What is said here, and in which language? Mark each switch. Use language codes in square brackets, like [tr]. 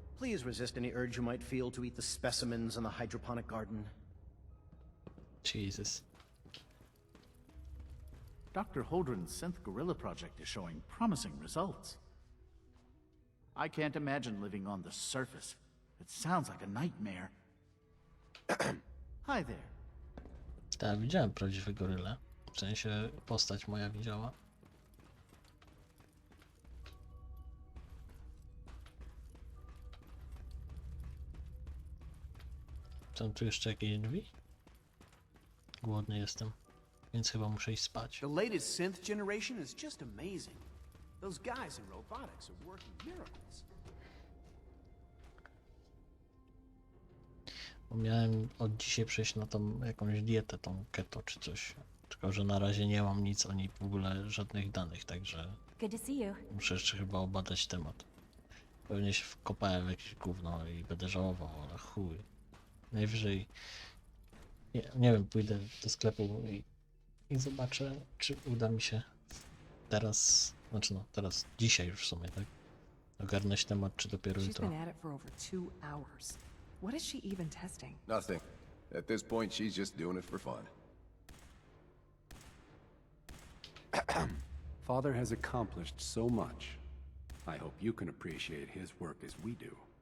[en] Please resist any urge you might feel to eat the specimens in the hydroponic garden. Jesus. Dr. Holdren's synth gorilla project is showing promising results. I can't imagine living on the surface. It sounds like a nightmare. Hi there. [pl] Tak, widziałem prawdziwe goryle. W sensie postać moja widziała. Są tu jeszcze jakieś drzwi? Głodny jestem, więc chyba muszę iść spać. [en] The latest synth generation is just amazing. Those guys in robotics are working miracles. [pl] Bo miałem od dzisiaj przejść na tą jakąś dietę, tą keto czy coś. Tylko że na razie nie mam nic o niej w ogóle, żadnych danych, także [en] Good to see you. [pl] muszę jeszcze chyba obadać temat. Pewnie się wkopałem w jakieś gówno i będę żałował, ale chuj. Najwyżej, nie wiem, pójdę do sklepu i zobaczę, czy uda mi się teraz, znaczy no teraz, dzisiaj już w sumie, tak? Ogarnąć temat, czy dopiero [en] She's [pl] jutro. [en] been at it for over 2 hours. What is she even testing? Nothing. At this point, she's just doing it for fun. Father has accomplished so much. I hope you can appreciate his work as we do.